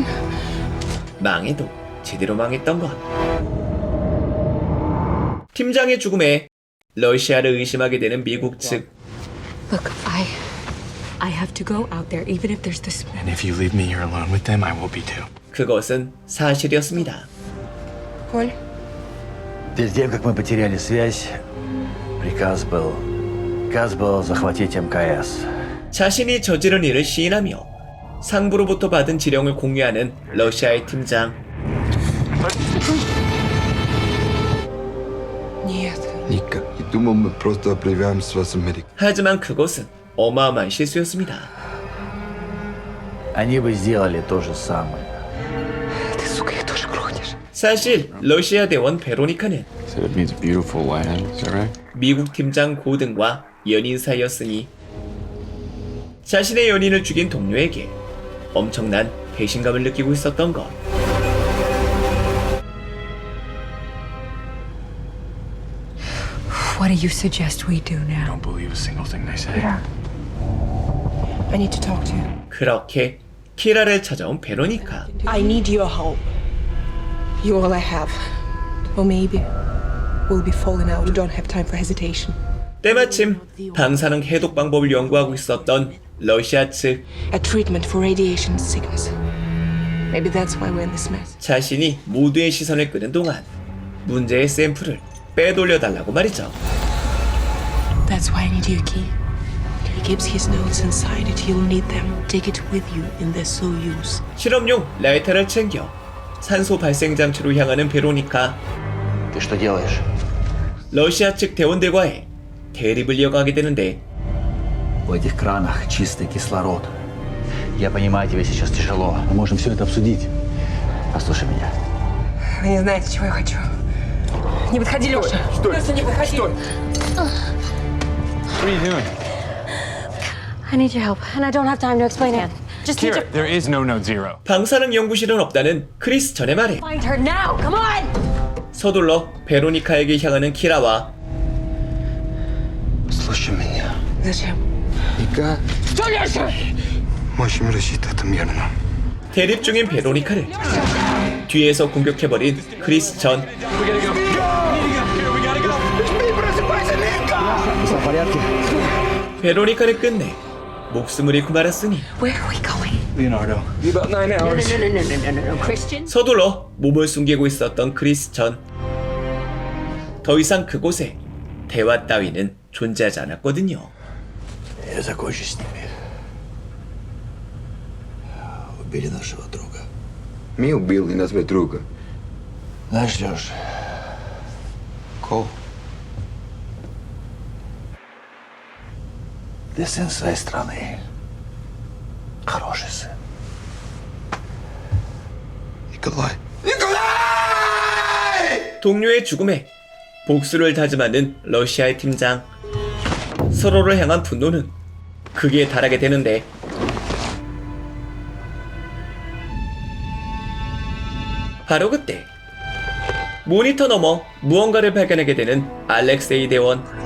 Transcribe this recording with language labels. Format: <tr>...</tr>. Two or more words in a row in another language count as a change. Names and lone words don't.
<ko>망해도 제대로 망했던 것. 팀장의 죽음에 러시아를 의심하게 되는 미국 측.</ko> <en>Look, I have to go out there, even if there's this. And if you leave me here alone with them, I will be too.</en> <ko>그것은 사실이었습니다.</ko> <ru>Коль? Перед тем, как мы потеряли связь, приказ был захватить МКС.</ru> <ko>자신이 저지른 일을 시인하며 상부로부터 받은 지령을 공유하는 러시아의 팀장.</ko> <ru>Нет. Ника, и думал, мы просто обливаем с вас Америку.</ru> <ko>하지만 그것은 어마어마한 실수였습니다.</ko> <ru>Они бы сделали то же самое. Ты, сука, их тоже грохнешь.</ru> <ko>사실 러시아 대원 베로니카는</ko> <en>Said it means beautiful land, is that right?</en> <ko>미국 팀장 고든과 연인 사이였으니 자신의 연인을 죽인 동료에게 엄청난 배신감을 느끼고 있었던 것.</ko> <en>What do you suggest we do now? Don't believe a single thing they say. I need to talk to you.</en> <ko>그렇게 키라를 찾아온 베로니카.</ko> <en>I need your help. You're all I have. Or maybe we'll be falling out. You don't have time for hesitation.</en> <ko>때마침 방사능 해독 방법을 연구하고 있었던 러시아 측.</ko> <en>A treatment for radiation sickness. Maybe that's why we're in this mess.</en> <ko>자신이 모두의 시선을 끄는 동안 문제의 샘플을 빼돌려달라고 말이죠.</ko> <en>That's why I need your key. He keeps his notes inside it. You'll need them. Take it with you in the Soyuz.</en> <ko>실험용 라이터를 챙겨 산소 발생 장치로 향하는 베로니카.</ko> <ru>Ты что делаешь?</ru> <ko>러시아 측 대원들과의 대립을 이어가게 되는데</ko> <ru>В этих кранах чистый кислород. Я понимаю, тебе сейчас тяжело. Мы можем все это обсудить. Послушай меня. Вы не знаете, чего я хочу. Не подходи, Леша. Просто не подходи.</ru> <en>What are you doing? I need your help, and I don't have time to explain it. Just need to Kira, there is no Node Zero.</en> <ko>방사능 연구실은 없다는 크리스 전의 말에</ko> <en>find her now. Come on!</en> <ko>서둘러 베로니카에게 향하는 키라와</ko> <ru>Слушай меня. Зачем? Ника. Что, Леша? Можем решить это мирно.</ru> <ko>대립 중인 베로니카를 뒤에서 공격해버린 크리스 전.</ko> <ru>Все в порядке?</ru> <ko>베로니카를 끝내 목숨을 잃고 말았으니</ko> <en>Where are we going? Leonardo. Be about 9 hours. No, Christian.</en> <ko>서둘러 몸을 숨기고 있었던 크리스 전. 더 이상 그곳에 대화 따위는 존재하지 않았거든요.</ko> <ru>Я закончу с ними. Убили нашего друга. Мы убили нашего друга. Знаешь, Леш, Кол. ты сын своей страны. Хороший сын. Николай.</ru> <ko>동료의 죽음에 복수를 다짐하는 러시아의 팀장. 서로를 향한 분노는 극에 달하게 되는데 바로 그때 모니터 너머 무언가를 발견하게 되는 알렉세이 대원.</ko>